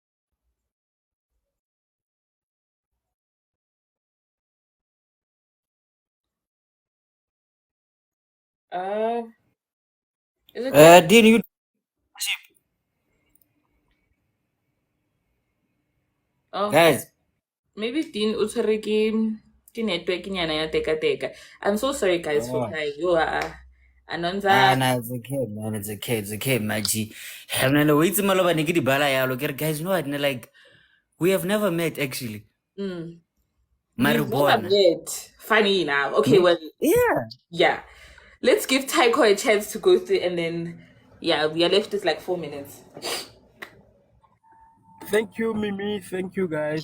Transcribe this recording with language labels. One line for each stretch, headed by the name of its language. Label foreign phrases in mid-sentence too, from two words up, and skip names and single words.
English: Is it Dean, you guys.
Southern Sotho: Maybe Dean utshwere ke network nyana ya teka.
English: I'm so sorry, guys, for crying. You are Anonza. No, it's okay, man. It's okay, my G. No, wait,
Tswana: Malope, ne ke di bala yalo.
English: Guys, you know what? Like, we have never met, actually. We've Marijuana. never met. Funny now. Okay, well, yeah. Let's give Taiko a chance to go through, and then, yeah, we are left with like 4 minutes. Thank you, Mimi. Thank you, guys.